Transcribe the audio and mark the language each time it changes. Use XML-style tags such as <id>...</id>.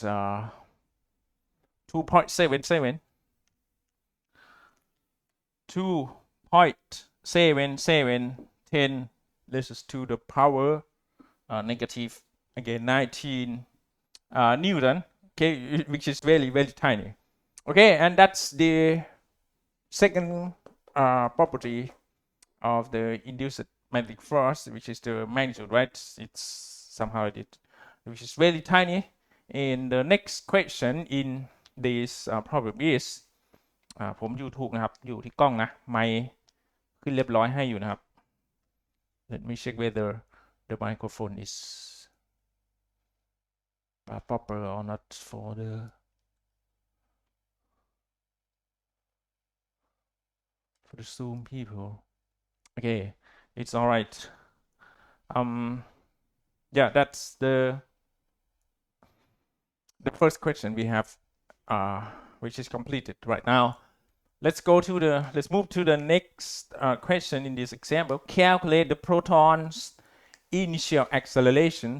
<en>2.77 2.7710 raised to the power negative again 19 Newton. Okay, which is very, very tiny. Okay, and that's the second property of the induced magnetic force, which is the magnitude, right? It's somehow which is very tiny. And the next question in this problem is</en> <th>ผมอยู่ถูกนะครับอยู่ที่กล้องนะไมค์ขึ้นเรียบร้อยให้อยู่นะครับ</th> <en>Let me check whether the microphone is proper or not for the Zoom people. Okay, it's all right. Yeah, that's the first question we have, which is completed right now. Let's move to the next question in this example. Calculate the proton's initial acceleration.</en>